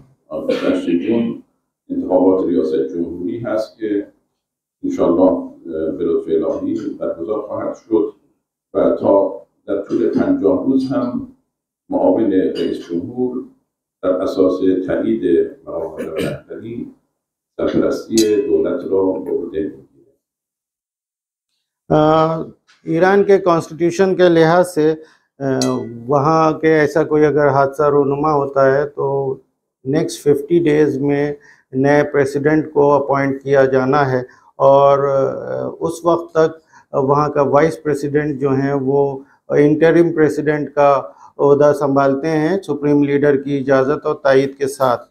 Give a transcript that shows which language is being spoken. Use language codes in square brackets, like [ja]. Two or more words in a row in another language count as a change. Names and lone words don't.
[fa] 28 جون انتخابات ریاست جمهوری هست که انشاءالله به لطف الهی برگزار خواهد شد و تا در طول 50 روز هم معاون رئیس جمهور در اساس تایید مقام رهبری سرپرستی دولت را به عهده میگیره. [hi] ईरान के कॉन्स्टिट्यूशन के लिहाज से वहाँ के ऐसा कोई अगर हादसा रूनुमा होता है तो [en] next 50 days [hi] में नए प्रेसिडेंट को अपॉइंट किया जाना है, और उस वक्त तक वहाँ का [en] vice president [hi] जो हैं वो [en] interim president [hi] का ओहदा संभालते हैं [en] supreme leader [hi] की इजाज़त और तायीद के साथ।